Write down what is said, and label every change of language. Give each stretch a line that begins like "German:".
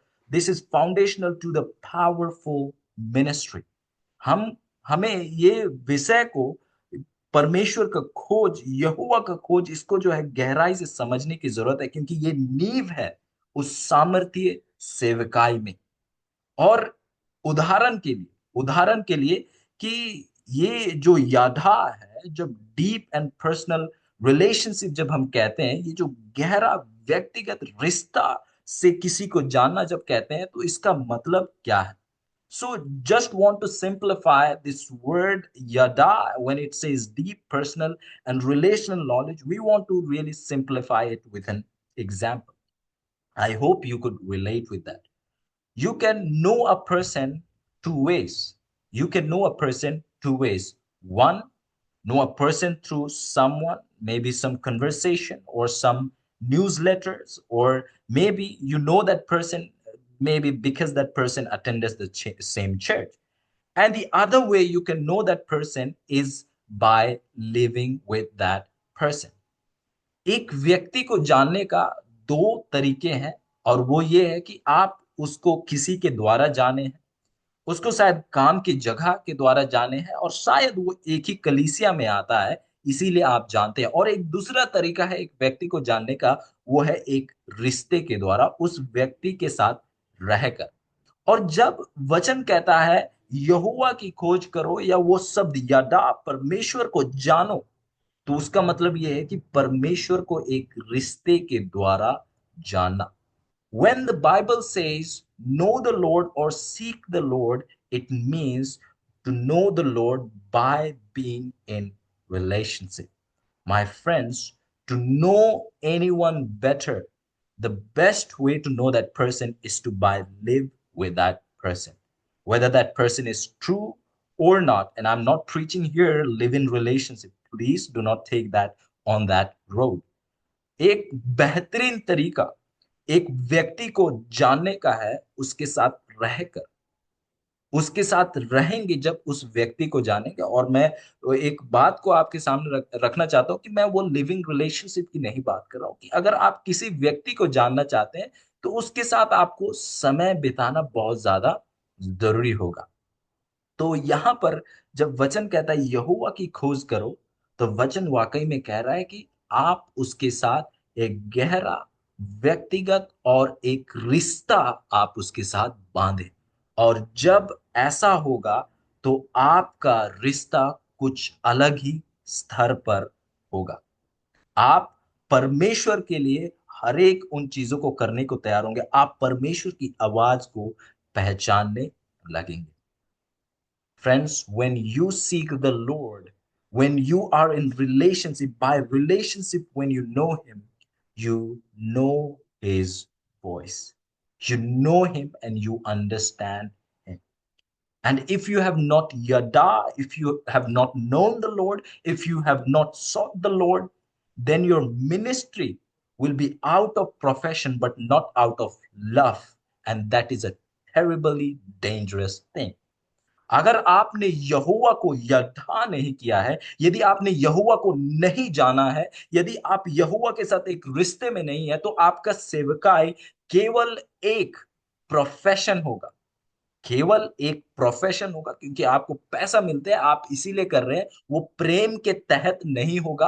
English: This is foundational to the powerful ministry.
Hindi: हम हमें ये विषय को, परमेश्वर का खोज, यहोवा का खोज, इसको जो है गहराई से समझने की जरूरत है, क्योंकि ये नींव है उस सामर्थ्य सेवकाई में. और उदाहरण के लिए कि ये जो याधा है, जब
English: deep and personal relationship
Hindi: जब हम कहते हैं, ये जो गहरा व्यक्तिगत रिश्ता से किसी को जानना जब कहते हैं, तो इसका मतलब क्या है?
English: So just want to simplify this word yada when it says deep personal and relational knowledge. We want to really simplify it with an example. I hope you could relate with that. You can know a person two ways. You can know a person two ways. One, know a person through someone, maybe some conversation or some newsletters, or maybe you know that person maybe because that person attends the same church. And the other way you can know that person is by living with that person.
Hindi: एक व्यक्ति को जानने का दो तरीके हैं, और वो ये है कि आप उसको किसी के द्वारा जाने हैं, उसको शायद काम की जगह के द्वारा जाने हैं, और शायद वो एक ही कलीसिया में आता है, इसीलिए आप जानते हैं। और एक दूसरा तरीका है एक व्यक्ति को जानने का, वो है एक रिश्ते के द्वारा उस व्यक्ति के साथ रहकर। और जब वचन कहता है यहोवा की खोज करो, या वो शब्द यदा परमेश्वर को जानो, तो उसका मतलब यह है कि परमेश्वर को एक रिश्ते के द्वारा जानना।
English: When the Bible says know the Lord or seek the Lord, it means to know the Lord by being in relationship. My friends, to know anyone better, the best way to know that person is to by live with that person. Whether that person is true or not, and I'm not preaching here live in relationship. Please do not take that on that road.
Hindi: एक बेहतरीन तरीका एक व्यक्ति को जानने का है उसके साथ रहकर। उसके साथ रहेंगे जब उस व्यक्ति को जानेंगे। और मैं एक बात को आपके सामने रखना चाहता हूं कि मैं वो
English: living relationship
Hindi: की नहीं बात कर रहा हूं, कि अगर आप किसी व्यक्ति को जानना चाहते हैं तो उसके साथ आपको समय बिताना बहुत ज्यादा जरूरी होगा। तो यहां पर जब वचन कहता है यहोवा की खोज करो, तो वचन वाकई में कह रहा है कि आप उसके साथ एक गहरा व्यक्तिगत और एक रिश्ता आप उसके साथ बांधे। और जब ऐसा होगा तो आपका रिश्ता कुछ अलग ही स्तर पर होगा। आप परमेश्वर के लिए हर एक उन चीजों को करने को तैयार होंगे। आप परमेश्वर की आवाज को पहचानने लगेंगे।
English: Friends, when you seek the Lord, when you are in relationship, by relationship, when you know Him, you know His voice. You know Him and you understand Him. And if you have not yada, if you have not known the Lord, if you have not sought the Lord, then your ministry will be out of profession, but not out of love. And that is a terribly dangerous thing.
Hindi: अगर आपने यहोवा को यथा नहीं किया है, यदि आपने यहोवा को नहीं जाना है, यदि आप यहोवा के साथ एक रिश्ते में नहीं है, तो आपका सेवकाई केवल एक प्रोफेशन होगा। केवल एक प्रोफेशन होगा, क्योंकि आपको पैसा मिलता है, आप इसीलिए कर रहे हैं, वो प्रेम के तहत नहीं होगा।